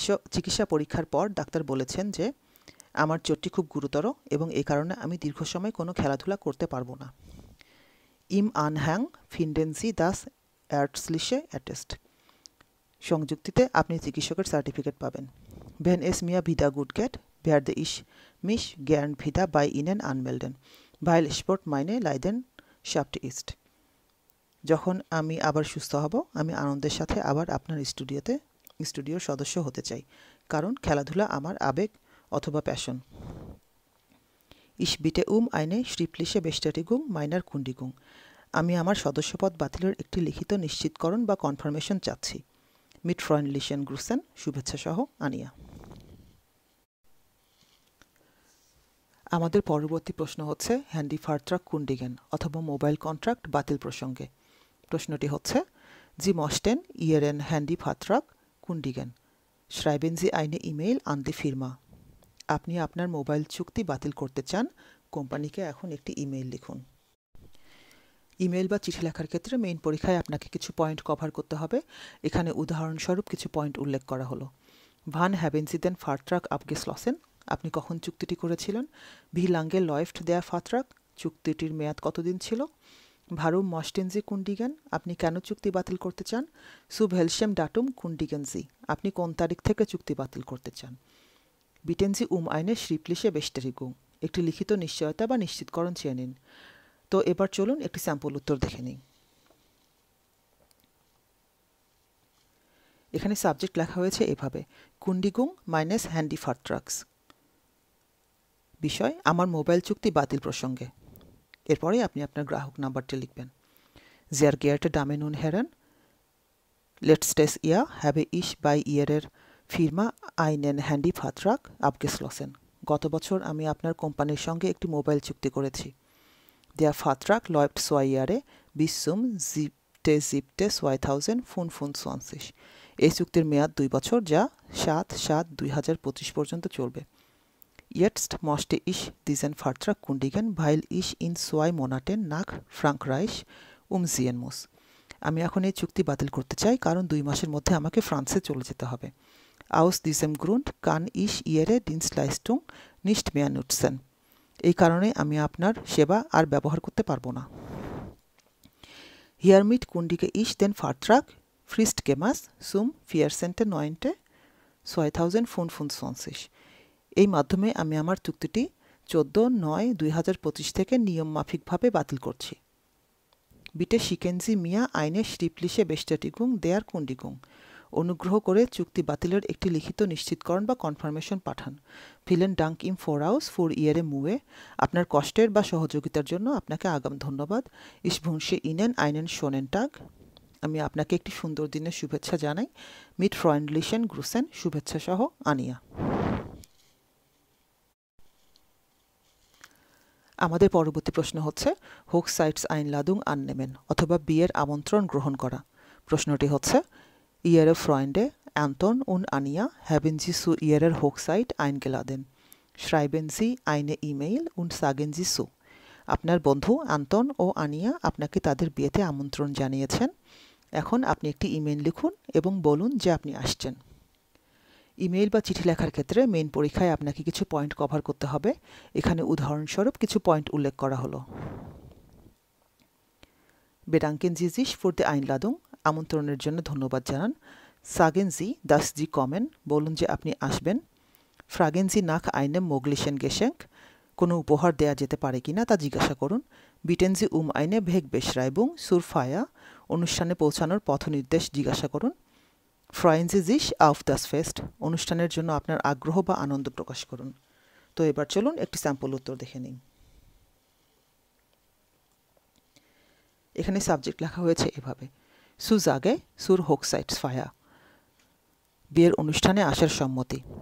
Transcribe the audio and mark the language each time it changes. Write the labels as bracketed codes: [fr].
[bn] চিকিৎসা পরীক্ষার পর ডাক্তার বলেছেন যে আমার চোটটি খুব গুরুতর এবং এই কারণে আমি দীর্ঘ সময় কোনো খেলাধুলা করতে পারবো না। [de] Im Anhang finden Sie das ärztliche Attest. [bn] সংযুক্তিতে আপনি চিকিৎসকের সার্টিফিকেট পাবেন। [de] Wenn es mir wieder gut geht, werde ich mich gern wieder bei Ihnen anmelden, weil Sport meine Leidenschaft ist. [bn] যখন আমি আবার সুস্থ হব, আমি আনন্দের সাথে আবার আপনার স্টুডিওর সদস্য হতে চাই, কারণ খেলাধুলা আমার আবেগ অথবা passion. [de] Ich bitte um eine schriftliche Bestätigung meiner Kündigung. [bn] আমি আমার সদস্যপদ বাতিলের একটি লিখিত নিশ্চিতকরণ বা কনফার্মেশন চাচ্ছি। [de] Mit freundlichen Grüßen, [bn] শুভেচ্ছা সহ আনিয়া। আমাদের পরবর্তী প্রশ্ন হচ্ছে হ্যান্ডি ফারট্রাক কুন্ডিগেন অথবা মোবাইল কন্ট্রাক্ট বাতিল প্রসঙ্গে। প্রশ্নটি হচ্ছে [de] Sie möchten Ihren Handyvertrag kündigen. Schreiben Sie eine E-Mail an die Firma. [bn] আপনি আপনার মোবাইল চুক্তি বাতিল করতে চান, কোম্পানিকে এখন একটি ইমেইল লিখুন। ইমেইল বা চিঠি লেখার ক্ষেত্রে মেইন পরীক্ষায় আপনাকে কিছু পয়েন্ট কভার করতে হবে। এখানে উদাহরণস্বরূপ কিছু পয়েন্ট উল্লেখ করা হলো। [de] Wann haben Sie den Vertrag abgeschlossen? [bn] আপনি কখন চুক্তিটি করেছিলেন? [de] Wie lange läuft der Vertrag? [bn] চুক্তিটির মেয়াদ কতদিন ছিল? [de] Warum möchten Sie kündigen? [bn] আপনি কেন চুক্তি বাতিল করতে চান? [de] Zu welchem Datum kündigen Sie? [bn] আপনি কোন তারিখ থেকে চুক্তি বাতিল করতে চান? [de] Bitten Sie um eine schriftliche Bestätigung. [bn] একটি লিখিত নিশ্চয়তা বা নিশ্চিতকরণ চেয়ে নিন। তো এবার চলুন একটি স্যাম্পল উত্তর দেখে নিই। এখানে সাবজেক্ট লেখা হয়েছে এভাবে, [de] কুন্ডিগুং মাইনাস হ্যান্ডি ফারট্রাকস। [bn] বিষয় আমার মোবাইল চুক্তি বাতিল প্রসঙ্গে। এরপরে আপনি আপনার গ্রাহক নাম্বারটি লিখবেন। [de] Sehr geehrte Damen und Herren, letztes Jahr habe ich bei Ihrer Firma einen Handyvertrag abgeschlossen. [bn] গত বছর আমি আপনার কোম্পানির সঙ্গে একটি মোবাইল চুক্তি করেছি। [de] Der Vertrag läuft 2 Jahre bis zum 7.7.2025. [bn] এই চুক্তির মেয়াদ 2 বছর, যা 7/7/2025 পর্যন্ত চলবে। [de] Jetzt möchte ich diesen Vertrag kündigen, weil ich in 2 Monaten nach Frankreich umziehen muss. [bn] আমি এখন এই চুক্তি বাতিল করতে চাই, কারণ 2 মাসের মধ্যে আমাকে ফ্রান্সে চলে যেতে হবে। [de] Aus diesem Grund kann ich Ihre Dienstleistung nicht mehr nutzen. [bn] এই কারণে আমি আপনার সেবা আর ব্যবহার করতে পারবো না। [de] Hiermit kündige ich den Vertrag fristgemäß zum 14.09.2025. [bn] এই মাধ্যমে আমি আমার চুক্তিটি 14/9/2025 থেকে নিয়মমাফিকভাবে বাতিল করছি। [de] Bitte schicken Sie mir eine schriftliche Bestätigung der Kündigung. [bn] অনুগ্রহ করে চুক্তি বাতিলের একটি লিখিত নিশ্চিতকরণ বা কনফার্মেশন পাঠান। [de] Vielen Dank im Voraus für Ihre Mühe. [bn] আপনার কষ্টের বা সহযোগিতার জন্য আপনাকে আগাম ধন্যবাদ। [de] Ich wünsche Ihnen einen schönen Tag. [bn] আমি আপনাকে একটি সুন্দর দিনের শুভেচ্ছা জানাই। [de] Mit freundlichen Grüßen, [bn] শুভেচ্ছা সহ আনিয়া। আমাদের পরবর্তী প্রশ্ন হচ্ছে [de] Hochzeitseinladung annehmen [bn] অথবা বিয়ের আমন্ত্রণ গ্রহণ করা। প্রশ্নটি হচ্ছে [de] Ihre Freunde Anton und Anja haben Sie zu ihrer Hochzeit eingeladen. Schreiben Sie eine E-Mail und sagen Sie so. [bn] আপনার বন্ধু আন্তন ও আনিয়া আপনাকে তাদের বিয়েতে আমন্ত্রণ জানিয়েছেন। এখন আপনি একটি ইমেইল লিখুন এবং বলুন যে আপনি আসছেন। ইমেইল বা চিঠি লেখার ক্ষেত্রে মেইন পরীক্ষায় আপনাকে কিছু পয়েন্ট কভার করতে হবে। এখানে উদাহরণস্বরূপ কিছু পয়েন্ট উল্লেখ করা হলো। [de] Bedanken Sie sich für die Einladung. [bn] আমন্ত্রণের জন্য ধন্যবাদ জানান। [de] Sagen Sie, dass Sie kommen. [bn] বলুন যে আপনি আসবেন। [de] Fragen Sie nach einem möglichen Geschenk. [bn] কোনো উপহার দেয়া যেতে পারে কিনা তা জিজ্ঞাসা করুন। [de] Bitten Sie um eine Wegbeschreibung zur Feier. [bn] অনুষ্ঠানে পৌঁছানোর পথ নির্দেশ জিজ্ঞাসা করুন। [de] Freuen Sie sich auf das Fest. [bn] অনুষ্ঠানের জন্য আপনার আগ্রহ বা আনন্দ প্রকাশ করুন। তো এবার চলুন একটি স্যাম্পল উত্তর দেখে নিই। এখানে সাবজেক্ট লেখা হয়েছে এভাবে: [de] সুজাগে সুর হোকসাইটস ফায়া, [bn] বিয়ের অনুষ্ঠানে আসার সম্মতি।